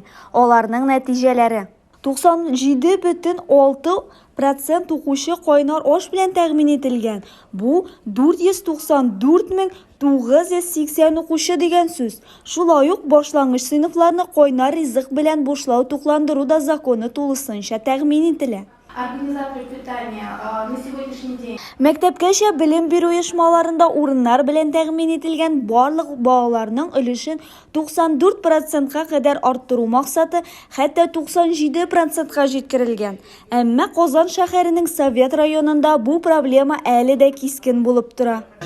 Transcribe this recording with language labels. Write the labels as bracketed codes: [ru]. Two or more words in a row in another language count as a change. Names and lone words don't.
[tt] Аларның нәтиҗәләре: 97,6% укучы кайнар аш белән тәэмин ителгән. Бу 494,980 укучы дигән сүз. Шулай ук башлангыч сыйныфларны кайнар ризык белән бушлау тукландыру да законы тулысынча тәэмин ителә. [ru] Организаторы питания на сегодняшний день. [tt] Мәктәпкәчә белем бирү оешмаларында урыннар белән тәэмин ителгән барлык балаларның өлешен 94%-ка кадәр арттыру максаты хәтта 97%-ка җиткерелгән. Әмма Казан шәһәренең Совет районында бу проблема әле дә кискен булып тора.